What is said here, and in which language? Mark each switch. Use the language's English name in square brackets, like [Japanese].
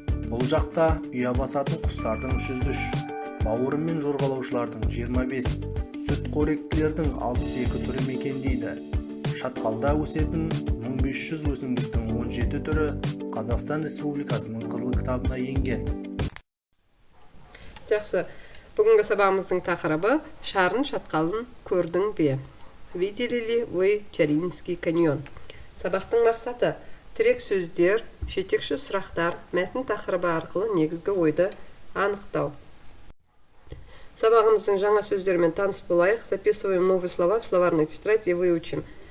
[Kazakh] Бұл жақта ұя басатын құстардың 103, бауыры мен жорғалаушылардың 25, сүтқоректілердің 62 түрі мекендейді. Шатқалда өсетін 1500 өсімдіктің 17 түрі Қазақстан Республикасының қызыл кітабына енген. Жақсы, бүгінгі сабағымыздың тақырыбы Шарын шатқалын көрдің бе? [Russian] Видели ли вы Чаринский каньон? [Kazakh] Сабақтың мақсаты тірек сөздер, жетекші сұрақтар, мәтін тақырыбы арқылы негізгі ойды анықтау. Сабағымыздың жаңа сөздермен таныс болайық. [Russian] Записываем новые слова в словарной тетрадь и выучим.